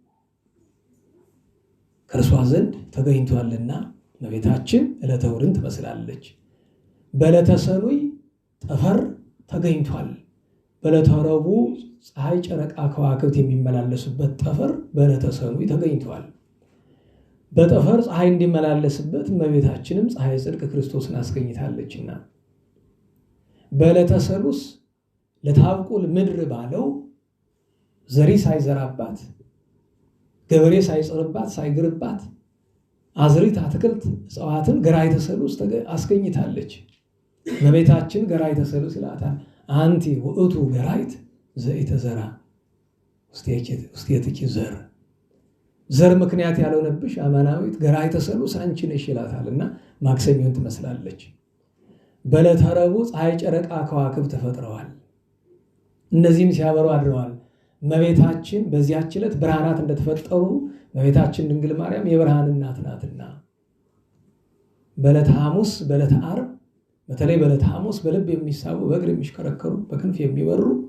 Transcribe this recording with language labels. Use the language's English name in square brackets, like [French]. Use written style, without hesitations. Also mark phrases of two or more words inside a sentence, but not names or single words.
[Amharic] ከእርሷ ዘንድ ተገኝቷልና እመቤታችን ዕለተ እሑድን ትመስላለች። በዕለተ ሰኑይ ጠፈር ተገኝቷል። በዕለተ ረቡዕ ፀሐይ፣ ጨረቃ፣ ከዋክብት የሚመላለሱበት ጠፈር በዕለተ ሰኑይ ተገኝቷል። በጠፈር ፀሐይ እንዲመላለስበት እመቤታችንም ፀሐይ ጽድቅ ክርስቶስን አስገኝታለችና በዕለተ ሰሉስ ለታብቁል ምድር ባለው ዘሪ ሳይዘራባት ገበሬ ሳይጽርባት ሳይግርባት አዝሪት፣ አትክልት፣ እጽዋትን [Geez] ገራይተ ሰሉስ [Amharic] አስገኝታለች። እመቤታችን [Geez] ገራይተ ሰሉስ ይላታል። አንቲ ውእቱ ገራይት ዘኢተዘራ ውስቴትኪ ዘር፣ [Amharic] ዘር ምክንያት ያልሆነብሽ አማናዊት [Geez] ገራይተ ሰሉስ [Amharic] አንቺ ነሽ ይላታልና ማክሰኞን ትመስላለች። በዕለተ ረቡዕ ፀሐይ፣ ጨረቃ፣ ከዋክብት ተፈጥረዋል። እነዚህም ሲያበሩ አድረዋል። እመቤታችን በዚያች ዕለት ብርሃናት እንደተፈጠሩ እመቤታችን ድንግል ማርያም የብርሃን እናት ናትና በዕለተ ሐሙስ፣ በዕለተ ዓርብ፣ በተለይ በዕለተ ሐሙስ በልብ የሚሳቡ በእግር የሚሽከረከሩ በክንፍ የሚበሩ